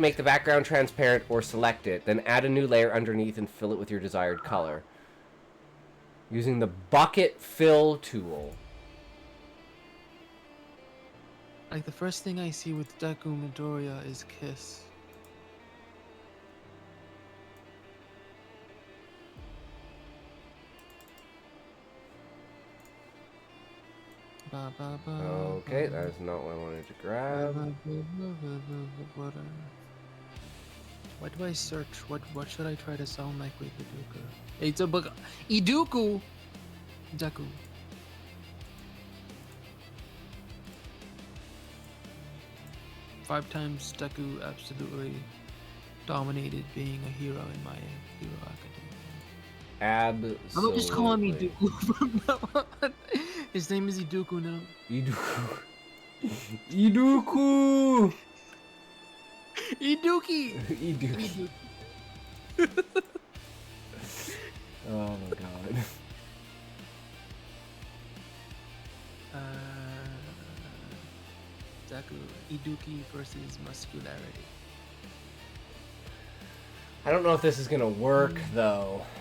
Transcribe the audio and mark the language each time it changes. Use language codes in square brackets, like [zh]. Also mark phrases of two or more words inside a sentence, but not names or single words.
[en] make the background transparent or select it. Then add a new layer underneath and fill it with your desired color. Using the bucket fill tool. Like the first thing I see with Deku Midoriya is Kiss. Ba, ba, ba, Okay, ba. that's not what I wanted to grab. What do I search? What should I try to sound like with Iduku? It's a book. Iduku. Deku. Five times Deku absolutely dominated being a hero in my Hero Academia. Absolutely. I'm just calling me Iduku from now on. His name is Iduku now. Iduku. Iduku! Iduki! Iduki. Oh my god. Deku, Iduki versus muscularity. I don't know if this is gonna work though.